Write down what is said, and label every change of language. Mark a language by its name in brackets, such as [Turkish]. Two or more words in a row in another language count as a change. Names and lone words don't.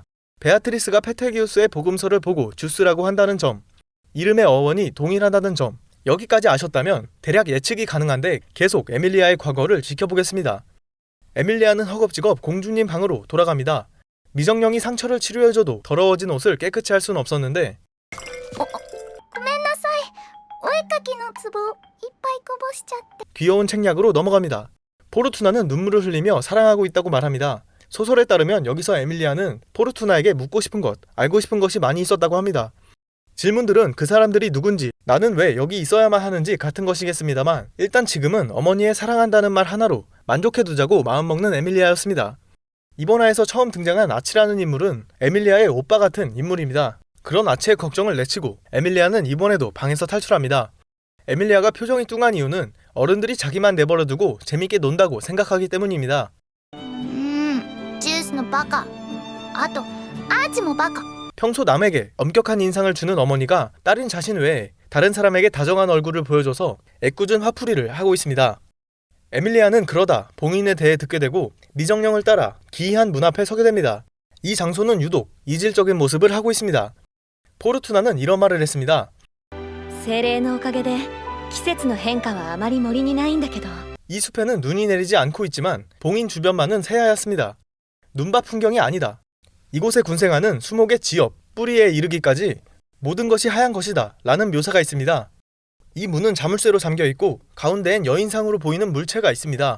[Korean] 베아트리스가 페텔기우스의 복음서를 보고 주스라고 한다는 점, 이름의 어원이 동일하다는 점, 여기까지 아셨다면 대략 예측이 가능한데 계속 에밀리아의 과거를 지켜보겠습니다. 에밀리아는 허겁지겁 공주님 방으로 돌아갑니다. 미정령이 상처를 치료해줘도 더러워진 옷을 깨끗이 할 순 없었는데 [Japanese] ごめんなさい。お絵かきのツボいっぱいこぼしちゃって。 [Korean] 귀여운 책략으로 넘어갑니다. 포르투나는 눈물을 흘리며 사랑하고 있다고 말합니다. 소설에 따르면 여기서 에밀리아는 포르투나에게 묻고 싶은 것, 알고 싶은 것이 많이 있었다고 합니다. 질문들은 그 사람들이 누군지, 나는 왜 여기 있어야만 하는지 같은 것이겠습니다만 일단 지금은 어머니의 사랑한다는 말 하나로 만족해두자고 마음먹는 에밀리아였습니다. 이번 화에서 처음 등장한 아치라는 인물은 에밀리아의 오빠 같은 인물입니다. 그런 아치의 걱정을 내치고 에밀리아는 이번에도 방에서 탈출합니다. 에밀리아가 표정이 뚱한 이유는 어른들이 자기만 내버려두고 재밌게 논다고 생각하기 때문입니다. [Japanese] ジュースのバカ。あとアーチもバカ。 [Korean] 평소 남에게 엄격한 인상을 주는 어머니가 딸인 자신 외에 다른 사람에게 다정한 얼굴을 보여줘서 애꿎은 화풀이를 하고 있습니다. 에밀리아는 그러다 봉인에 대해 듣게 되고 미정령을 따라 기이한 문 앞에 서게 됩니다. 이 장소는 유독 이질적인 모습을 하고 있습니다. 포르투나는 이런 말을 했습니다. [Japanese] 精霊のおかげで季節の変化はあまり森にないんだけど [Korean] 이 숲에는 눈이 내리지 않고 있지만 봉인 주변만은 새하얗습니다. 눈밭 풍경이 아니다. 이곳의 군생아는 수목의 지엽, 뿌리에 이르기까지 모든 것이 하얀 것이다 라는 묘사가 있습니다. 이 문은 자물쇠로 잠겨있고 가운데엔 여인상으로 보이는 물체가 있습니다.